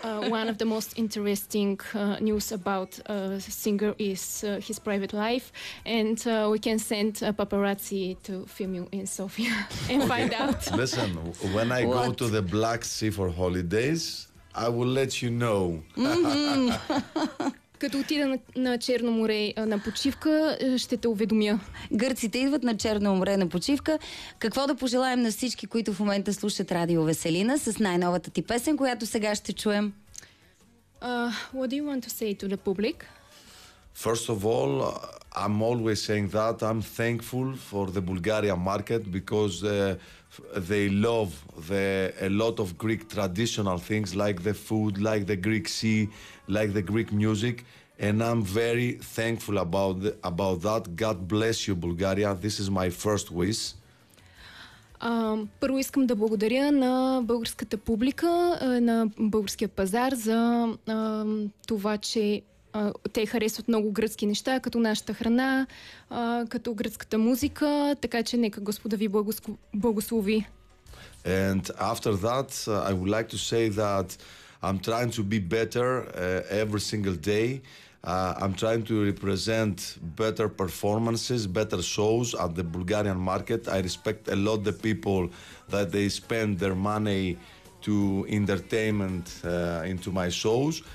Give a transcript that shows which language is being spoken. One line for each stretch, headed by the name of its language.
English: One of the most interesting news about a singer is his private life, and we can send a paparazzi to film you in Sofia and find out. Listen, when I go to the Black Sea for holidays, I will let you know.
Bulgarian: Като отида на Черно море на почивка, ще те уведомя. Гърците идват на Черно море на почивка. Какво да пожелаем на всички, които в момента слушат Радио Веселина с най-новата ти песен, която сега ще чуем?
English: What do you want to say to the public? First of all, I'm always saying that I'm thankful for the Bulgarian market because they love a lot of Greek traditional things like the food, like the Greek sea, like the Greek music, and I'm very thankful about that. God bless you, Bulgaria. This is my first wish.
Bulgarian: Първо искам да благодаря на българската публика, на българския пазар за това, че те харесват много гръцки неща, като нашата храна, като гръцката музика, така че нека Господа ви благослови.
English: And after that, I would like to say that I'm trying to be better every single day. I'm trying to represent better performances, better shows at the Bulgarian market. I respect a lot the people that they spend their money to entertainment into my shows.